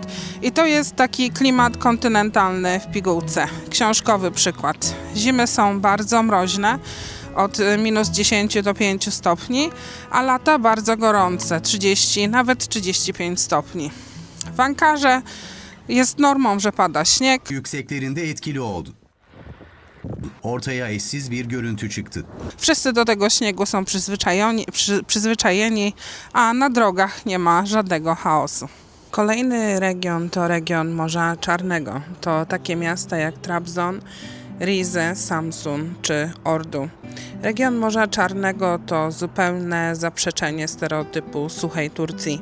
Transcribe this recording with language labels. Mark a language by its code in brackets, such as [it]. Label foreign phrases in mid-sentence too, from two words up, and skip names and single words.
[pl] I to jest taki klimat kontynentalny w pigułce. Książkowy przykład. Zimy są bardzo mroźne, od -10 do 5 stopni, a lata bardzo gorące, 30, nawet 35 stopni. W Ankarze jest normą, że pada śnieg. [tr] Yükseklerinde etkili oldu. Ortaya eşsiz bir görüntü çıktı. [pl] Wszyscy do tego śniegu są przyzwyczajeni, a na drogach nie ma żadnego chaosu. Kolejny region to region Morza Czarnego. To takie miasta jak Trabzon, Rize, Samsun czy Ordu. Region Morza Czarnego to zupełne zaprzeczenie stereotypu suchej Turcji.